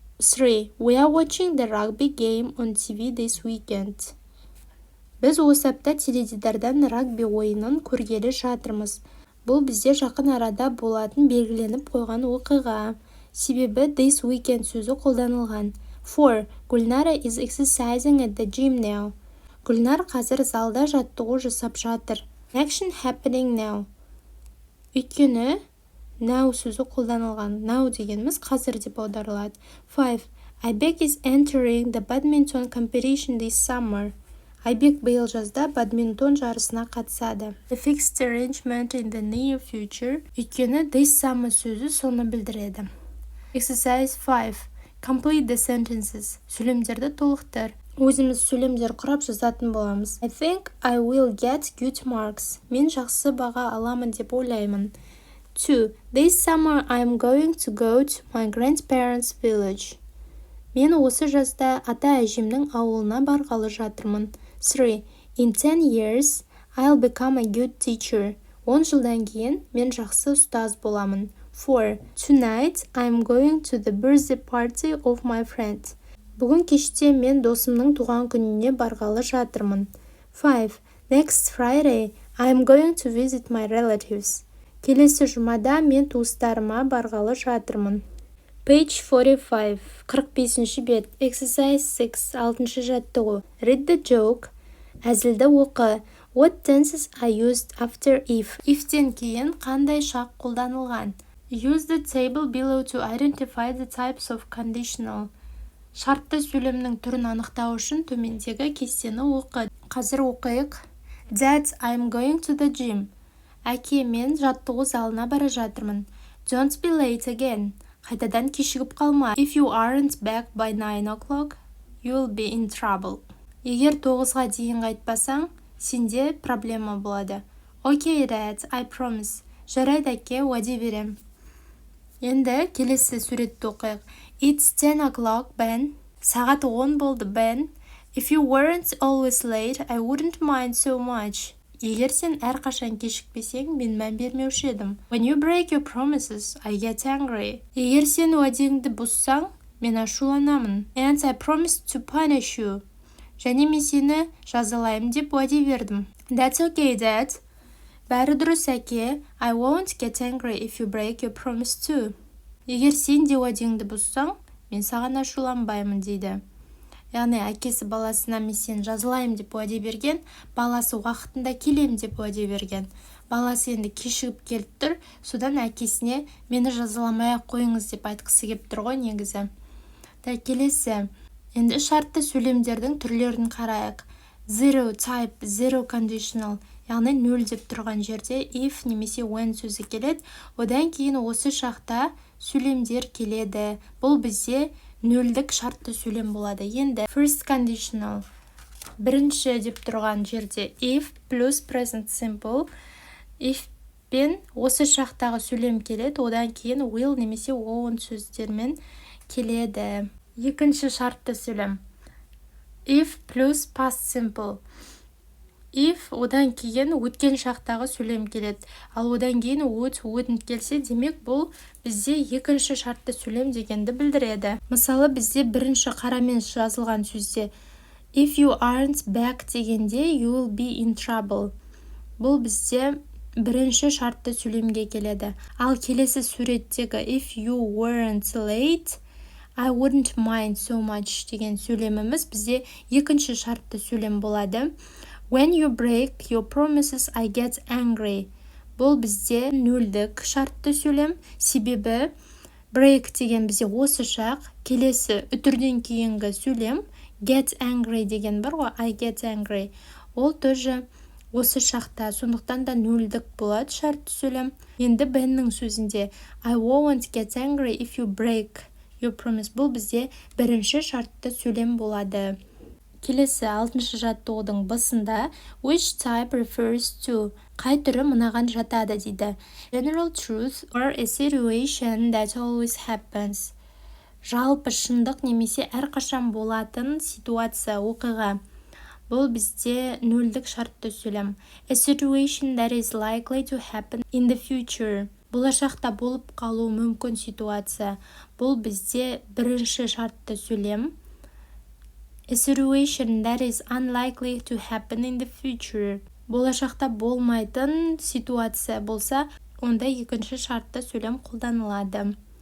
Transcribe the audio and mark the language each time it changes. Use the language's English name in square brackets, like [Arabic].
[English] 3. We are watching the rugby game on TV this weekend. [Kazakh] Біз осы апта теледидардан рагби ойынын көргелі жатырмыз. Бұл бізде жақын арада болатын белгіленіп қойған оқиға. Себебі [English] this weekend [Kazakh] сөзі қолданылған. [English] 4. Гүлнара is exercising at the gym now. [Kazakh] Гүлнар қазір залда жаттығу жасап жатыр. [English] Action happening now. [Kazakh] Өйткені now сөзі қолданылған. Now дегеніміз қазір деп аударылады. [English] 5. Айбек is entering the badminton competition this summer. [Kazakh] Айбек биыл жазда бадминтон жарысына қатысады. [English] A fixed arrangement in the near future. [Kazakh] Өйткені [English] this summer [Kazakh] сөзі соны білдіреді. [English] Exercise 5. Complete the sentences. [Kazakh] Сөйлемдерді толықтыр. Өзіміз сөйлемдер құрап жазатын боламыз. [English] I think I will get good marks. [Kazakh] Мен жақсы баға аламын деп ойлаймын. [English] 2. This summer I am going to go to my grandparents' village. [Kazakh] Мен осы жазда ата-әжемнің ауылына барғалы жатырмын. [English] 3. In 10 years I'll become a good teacher. [Kazakh] 10 жылдан кейін мен жақсы ұстаз боламын. [English] 4. Tonight I'm going to the birthday party of my friend. [Kazakh] Бүгін кеште мен досымның туған күніне барғалы жатырмын. [English] 5. Next Friday I'm going to visit my relatives. [Kazakh] Келесі жұмада мен туыстарыма барғалы жатырмын. [English] Page 45. [Kazakh] 45-ші бет. [English] Exercise 6. [Kazakh] 6-шы жаттығу. [English] Read the joke. [Kazakh] Әзілді оқы. [English] What tenses are used after if? [Kazakh] If-тен кейін қандай шақ қолданылған? [English] Use the table below to identify the types of conditional. [Kazakh] Шартты сөйлемнің түрін анықтау үшін төмендегі кестені оқы. Қазір оқиық. [English] Dad, I'm going to the gym. [Kazakh] Әке, мен жаттығу залына бара жатырмын. [English] Don't be late again. [Kazakh] Қайтадан кешігіп қалма. [English] If you aren't back by 9 o'clock, you'll be in trouble. [Kazakh] Егер 9-ға дейін қайтпасаң, сенде проблема болады. [English] Okay, Dad, I promise. [Kazakh] Жарайды, әке, уәде берем. Енді келесі суретті оқиық. [English] It's 10 o'clock, Ben. [Kazakh] Сағат 10 болды, Ben. [English] If you weren't always late, I wouldn't mind so much. [Kazakh] Егер сен әрқашан кешікпесең, мен мән бермеуші едім. [English] When you break your promises, I get angry. [Kazakh] Егер сен уәдеңді бұзсаң, мен ашуланамын. [English] And I promised to punish you. [Kazakh] Және мен сені жазалаймын деп уәде бердім. [English] That's okay, Dad. [Kazakh] Бәрі дұрыс, әке. [English] I won't get angry if you break your promise too. [Kazakh] Егер сен де уәдеңді бұзсаң, мен саған ашуланбаймын дейді. Яғни әкесі баласына мен сені жазалаймын деп уәде берген, баласы уақытында келем деп уәде берген. Баласы енді кешігіп келіп тұр, содан әкесіне мені жазаламай-ақ қойыңыз деп айтқысы келіп тұр ғой негізі. Келесі. Енді шартты сөйлемдердің түрлерін қарайық. [English] Zero type, zero conditional, [Kazakh] яғни 0 деп тұрған жерде if немесе when сөзі келеді. Одан кейін осы шақта сөйлемдер келеді. Бұл бізде 0-дік шартты сөйлем болады. Енді first conditional, бірінші деп тұрған жерде if plus present simple. If пен осы шақтағы сөйлем келеді. Одан кейін will немесе won't сөздермен келеді. Екінші шартты сөйлем if plus past simple. If одан кейін өткен шақтағы сөйлем келеді. Ал одан кейін wouldn't келсе, демек бұл бізде екінші шартты сөйлем дегенді білдіреді. Мысалы, бізде бірінші қарамен жазылған сөзде [English] if you aren't back [Kazakh] дегенде [English] you will be in trouble. [Kazakh] Бұл бізде бірінші шартты сөйлемге келеді. Ал келесі суреттегі [English] if you weren't late, I wouldn't mind so much [Kazakh] деген сөйлеміміз бізде екінші шартты сөйлем болады. [English] When you break your promises, I get angry. [Kazakh] Бұл бізде 0-дік шартты сөйлем. Себебі break деген бізде осы шақ, келесі үтірден кейінгі сөйлем get angry деген бар ғой, [English] I get angry. [Kazakh] Ол тоже осы шақта, сондықтан да 0-дік болады шартты сөйлем. Енді Benнің сөзінде [English] I won't get angry if you break your promise. [Kazakh] Бұл бізде бірінші шартты сөйлем болады. Келесі 6-шы жаттығудың басында [English] which type refers to, [Kazakh] қай түрі мынаған жатады дейді. [English] General truth or a situation that always happens. [Kazakh] жалпы шындық немесе әрқашан болатын ситуация, оқиға. Бұл бізде нөлдік шартты сөйлем. [English] A situation that is likely to happen in the future. [Kazakh] Болашақта болып қалу мүмкін ситуация. Бұл бізде бірінші шартты сөйлем. [English] A situation that is unlikely to happen in the future. [Kazakh] Болашақта болмайтын ситуация болса, онда екінші шартты сөйлем қолданылады.